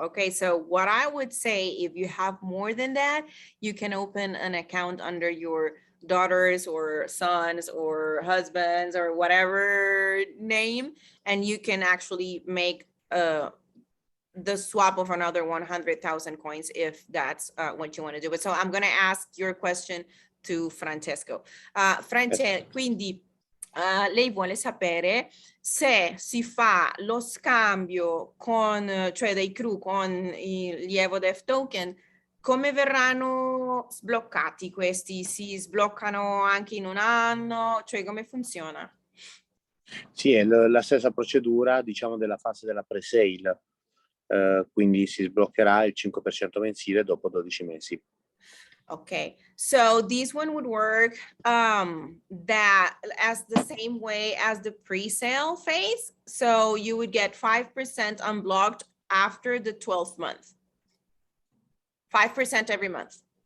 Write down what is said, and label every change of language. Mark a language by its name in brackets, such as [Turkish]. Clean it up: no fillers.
[English] Okay, so what I would say, if you have more than that, you can open an account under your daughters or sons or husbands or whatever name, and you can actually make the swap of another 100,000 coins if that's what you want to do. But so I'm going to ask your question to Francesco. [Italian] Quindi lei vuole sapere se si fa lo scambio con, cioè dei crew con gli EVODEAF token, come verranno sbloccati questi? Si sbloccano anche in un anno? Cioè come funziona? Sì, è la stessa procedura, diciamo, della fase della pre-sale, quindi si sbloccherà il 5% mensile dopo 12 mesi. [English] Okay, so this one would work that as the same way as the pre-sale phase. So you would get 5% unblocked after the 12th month. 5% every month.